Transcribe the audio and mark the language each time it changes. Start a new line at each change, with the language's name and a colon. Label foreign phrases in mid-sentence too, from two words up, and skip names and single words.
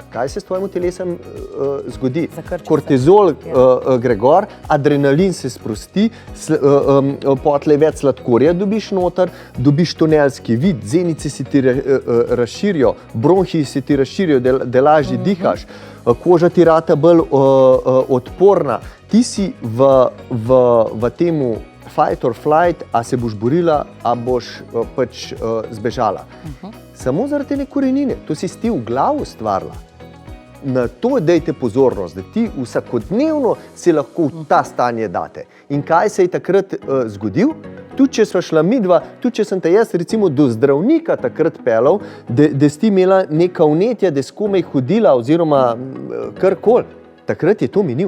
Slovenian: Kaj se s tvojim telesom zgodi? Kortizol gre gor, adrenalin se sprosti, potlej več sladkorja dobiš noter, dobiš tunelski vid, zenice se ti razširijo, bronhi se ti razširijo, da lažje dihaš, koža ti rata bolj odporna. Ti si v temu
English: fight or flight,
Slovenian: a se boš borila, a boš zbežala. Samo zaradi te korenine, to si ti v glavu ustvarila. Na to dajte pozornost, da ti vsakodnevno si lahko v ta stanje date. In kaj se je takrat zgodil? Tudi če sva šla midva, tudi če sem te jaz recimo do zdravnika takrat pelal, da si ti imela neka vnetja, da si komaj hodila oziroma karkoli, takrat je to minil.